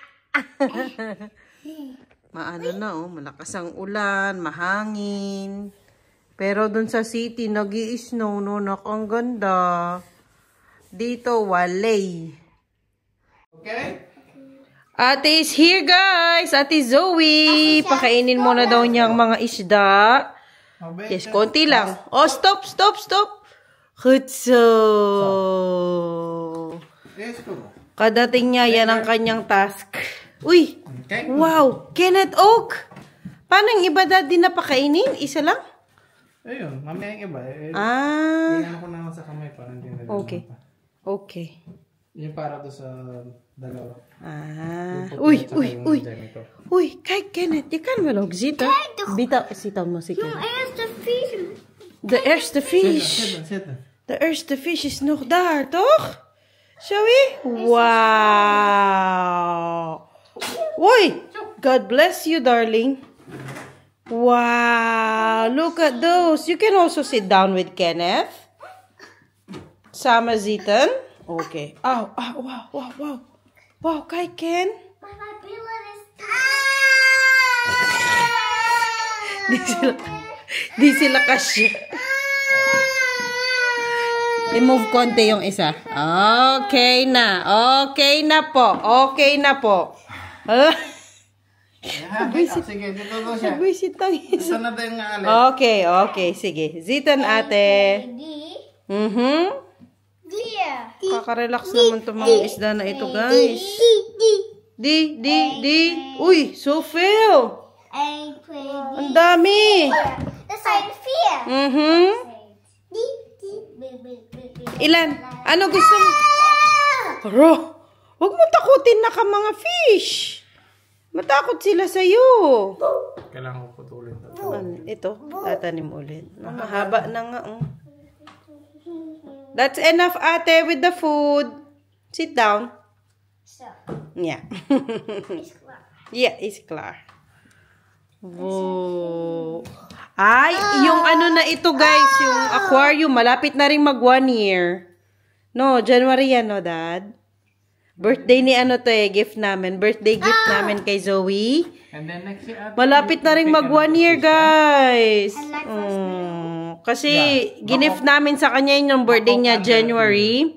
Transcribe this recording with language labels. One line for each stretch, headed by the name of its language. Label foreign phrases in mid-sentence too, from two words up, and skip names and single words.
Filipino: Maano na, oh. Malakas ang ulan, mahangin. Pero dun sa city, nag-i-snow, no? Ang ganda. Dito, walay. Okay?
English: Ate is here, guys. Ate Zoe.
Filipino: Pakainin mo na daw niyang mga isda. Yes, konti lang. Oh, stop. Hutso. Kadating niya, yan ang kanyang task. Uy! Okay. Wow! Kenneth Oak! Paano yung iba dati na pakainin? Isa lang? Ayun, mamaya yung iba. Tingnan ko naman sa kamay para hindi na Okay. Yung para doon sa dalawa. Uy! Uy, kay Kenneth,
Dutch: je kan wel ook zitten.
Filipino: Zitten mo si Kenneth.
Dutch: De eerste vis. De eerste vis is nog daar, toch? Zoe? Wow! Oei!
English: God bless you, darling. Wow! Look at those. You can also sit down with Kenneth.
Dutch: Samen zitten. Okay. Oh, wow. Wow, kijk, Ken. Maar mijn billen is
Filipino: Di sila kasya. I-move konti yung isa. Okay na. Okay na po. Sige, dito doon siya. Nagwisit ang isa. Ito na tayo nga alit. Okay. Sige. Zitan, ate. Kakarelax naman itong mga isda na ito, guys. Di. Uy, Sophie. Ang dami.
Dutch: Dat zijn 4.
Filipino: Ilan? Ano gusto mo? Ro, huwag mo takutin na ka mga fish. Matakot sila sa'yo. Kailangan ko putulin. Ito, tatanim ulit. Mahaba na nga.
English: That's enough, ate, with the food. Sit down.
Dutch: Zo,
English: Yeah.
Dutch: is klaar.
English: Yeah, it's clear. Whoa.
Filipino: Ay, yung ano na ito, guys, yung aquarium, malapit na rin mag 1 year. No, January yan, no, Dad? Birthday ni ano to gift namin.
English: Birthday gift
Filipino: namin kay Zoe.
English: And then next year,
Filipino: Malapit na rin mag 1 year, guys. Kasi gift namin sa kanya yung birthday niya, January.